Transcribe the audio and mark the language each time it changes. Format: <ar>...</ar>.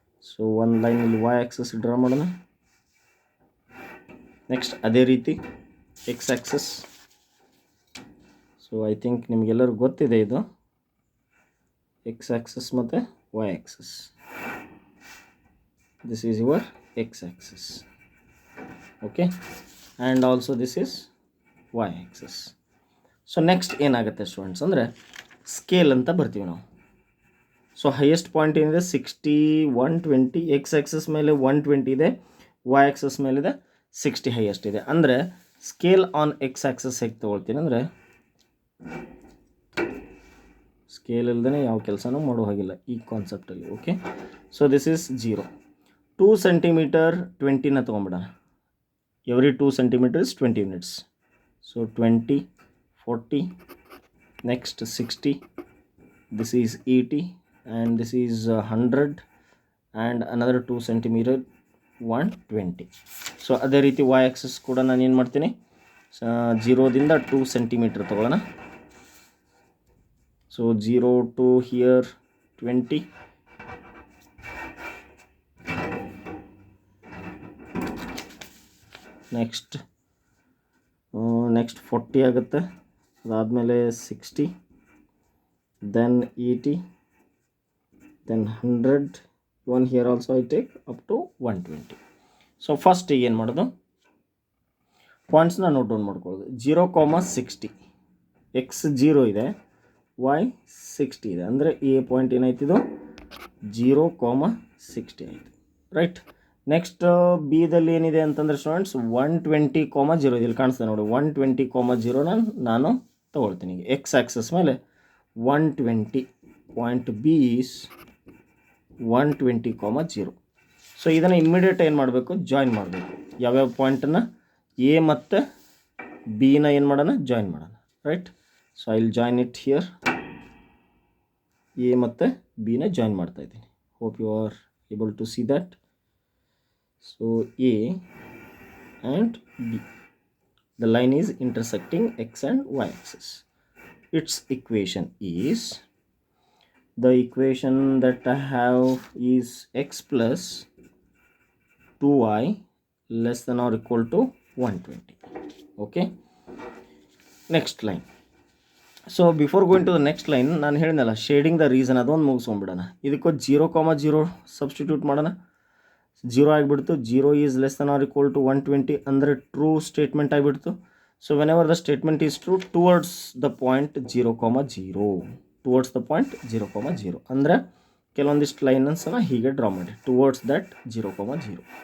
<kn>So ಒಂದು ಲೈನಲ್ಲಿ Y access draw ಮಾಡೋಣ. ನೆಕ್ಸ್ಟ್ ಅದೇ ರೀತಿ X access.</kn> <en>so I think</en> <kn>ನಿಮಗೆಲ್ಲರೂ ಗೊತ್ತಿದೆ ಇದು, X ಆಕ್ಸಸ್ ಮತ್ತು Y access.</kn> <en>This is your X axis, okay, and also this is Y axis.</en> <kn>So next ಏನಾಗುತ್ತೆ students ಅಂದರೆ ಸ್ಕೇಲ್ ಅಂತ ಬರ್ತೀವಿ ನಾವು. ಸೊ ಹೈಯೆಸ್ಟ್ ಪಾಯಿಂಟ್ ಏನಿದೆ 60, 120. X ಆಕ್ಸಸ್ ಮೇಲೆ 120 ಇದೆ, Y ಆಕ್ಸಸ್ ಮೇಲಿದೆ 60 ಹೈಯೆಸ್ಟ್ ಇದೆ. ಅಂದರೆ ಸ್ಕೇಲ್ ಆನ್ X ಆಕ್ಸಸ್ ಹೇಗೆ ತೊಗೊಳ್ತೀನಿ ಅಂದರೆ, ಸ್ಕೇಲ್ ಇಲ್ಲದೇ ಯಾವ ಕೆಲಸನೂ ಮಾಡೋ ಹಾಗಿಲ್ಲ ಈ ಕಾನ್ಸೆಪ್ಟಲ್ಲಿ.</kn> <en>Okay, so this is 0. 2 centimetre 20ನ ತೊಗೊಂಬಿಡೋಣ. Every 2 centimetre is 20 units. So 20 40, next 60, this is 80, and this is 100, and another 2 centimeter 120.</en> <kn>So ಅದೇ ರೀತಿ y ಆಕ್ಸಿಸ್ ಕೂಡ ನಾನು ಏನು ಮಾಡ್ತೀನಿ, 0ದಿಂದ 2 ಸೆಂಟಿಮೀಟರ್ ತೊಗೊಳ್ಳೋಣ.</kn> <en>So 0 to here 20, next 40 ಆಗುತ್ತೆ, ಅದಾದಮೇಲೆ 60, then 80, then 100, one here also I take up to 120.</en> <kn>So first ಏನು ಮಾಡೋದು, ಪಾಯಿಂಟ್ಸ್ನ ನೋಟ್ ಡೌನ್ ಮಾಡ್ಕೊಳ್ಳೋದು. 0,60, ಎಕ್ಸ್ 0 ಇದೆ, y 60 ಇದೆ, ಅಂದರೆ ಎ ಪಾಯಿಂಟ್ ಏನಾಯ್ತಿದು 0,60 ಆಯಿತು, ರೈಟ್. ನೆಕ್ಸ್ಟ್ ಬಿದಲ್ಲಿ ಏನಿದೆ ಅಂತಂದರೆ ಸ್ಟೂಡೆಂಟ್ಸ್ 120,0 ಇಲ್ಲಿ ಕಾಣಿಸ್ತದೆ ನೋಡಿ, 120,0ನ ನಾನು ತೊಗೊಳ್ತೀನಿ.</kn> <en>X axis ಮೇಲೆ 120, point B is 120,0.</en> <kn>ಸೊ ಇದನ್ನು ಇಮ್ಮಿಡಿಯೇಟ್ ಏನು ಮಾಡಬೇಕು, ಜಾಯಿನ್ ಮಾಡಬೇಕು. ಯಾವ್ಯಾವ ಪಾಯಿಂಟನ್ನು, ಎ ಮತ್ತು ಬಿನ ಏನು ಮಾಡೋಣ, ಜಾಯಿನ್ ಮಾಡೋಣ, right.</kn> <en>So I will join it here.</en> <kn>A ಮತ್ತು ಬಿನ ಜಾಯಿನ್ ಮಾಡ್ತಾ ಇದ್ದೀನಿ.</kn> <en>Hope you are able to see that. So A and B, the line is intersecting x and y axis. Its equation is, the equation that I have is x plus 2y less than or equal to 120. Okay, next line. So before going to the next line,</en> <kn>ನಾನು ಹೇಳಿದ್ನಲ್ಲ</kn> <en>shading the reason,</en> <kn>ಅದೊಂದು ಮುಗಿಸ್ಕೊಂಡ್ಬಿಡೋಣ. ಇದಕ್ಕೂ 0,0 substitute ಮಾಡೋಣ. 0 ಆಗಿಬಿಡ್ತು.</kn> <en>0 is less than or equal to 120 ಅಂದರೆ true statement ಆಗಿಬಿಡ್ತು. So whenever the statement is true, towards the point 0,0, towards the point 0,0</en> <kn>ಅಂದರೆ ಕೆಲವೊಂದಿಷ್ಟು ಲೈನನ್ಸನ್ನು ಹೀಗೆ ಡ್ರಾ ಮಾಡಿ,</kn> <en>Towards that 0,0.</en>